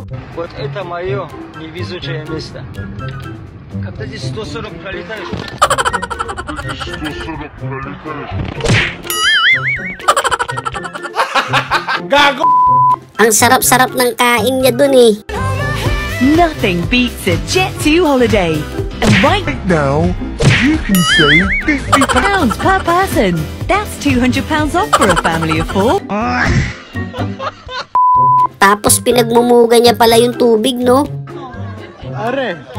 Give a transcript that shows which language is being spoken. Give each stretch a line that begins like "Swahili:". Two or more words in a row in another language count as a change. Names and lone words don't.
Russian: Вот это мое невезучее место. Когда здесь 140 пролетаешь.
Filipino: Gago! Ang sarap-sarap ng kain niya dun, eh.
English: Nothing beats a Jet2 holiday. And right now, you can save £50 per person. That's £200 off for a family of 4.
Filipino: Tapos pinagmumuga niya pala yung tubig, no? Are.